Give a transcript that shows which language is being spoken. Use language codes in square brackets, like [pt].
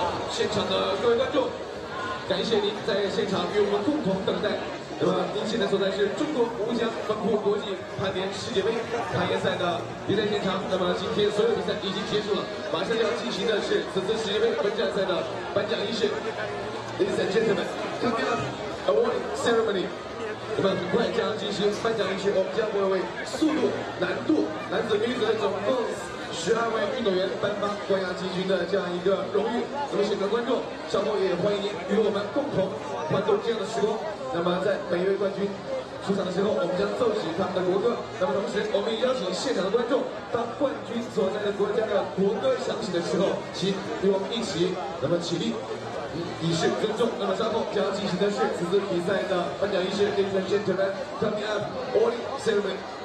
[zh] 现场的各位观众，感谢您在现场与我们共同等待。那么您现在所在是中国吴江门户国际攀岩世界杯攀岩赛的比赛现场。那么今天所有比赛已经结束了，马上要进行的是此次世界杯本站赛的颁奖仪式。 [en] Ladies and gentlemen, coming up, awarding ceremony. [zh] 那么很快将进行颁奖仪式，我们将为速度、难度、男子、女子的总共12位运动员颁发冠亚季军的这样一个荣誉。那么现场观众，稍后也欢迎您与我们共同欢度这样的时光。那么在每一位冠军出场的时候，我们将奏起他们的国歌。那么同时，我们也邀请现场的观众，当冠军所在的国家的国歌响起的时候，请与我们一起起立。以示尊重。那么稍后将要进行的是此次比赛的颁奖仪式。 [en] Ladies and gentlemen, coming up, awarding ceremony.